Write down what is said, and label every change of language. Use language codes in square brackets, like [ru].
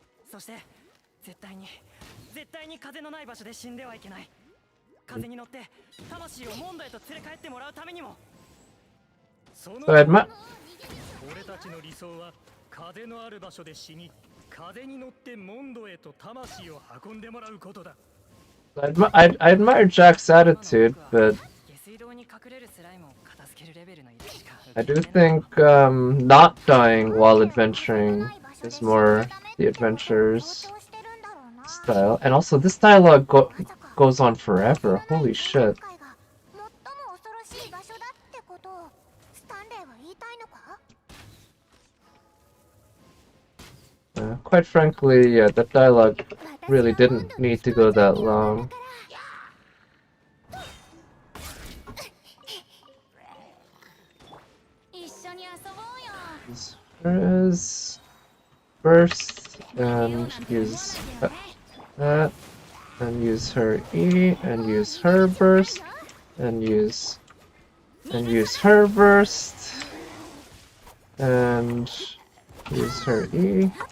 [ja] そして絶対に風のない場所で死んではいけない。風に乗って魂をモンドへと連れ帰ってもらうためにも。その [en] So Edma, [ja] 俺たちの理想は風のある場所で死に、風に乗ってモンドへと魂を運んでもらうことだ。 [en] I admire Jack's attitude, but [ja] 下水道に隠れるスライムを片付けるレベルの依頼しか [en] I do think not dying while adventuring is more the adventurer's style. And also, this dialogue goes on forever. Holy shit. [ja] 最も恐ろしい場所だってことをスタンレーは言いたいのか？ [en] Quite frankly, yeah, that dialogue really didn't need to go that long. [ja] 一緒に遊ぼうよ。 [en] There is burst and use that and use her E and use her burst and use her burst and use her E.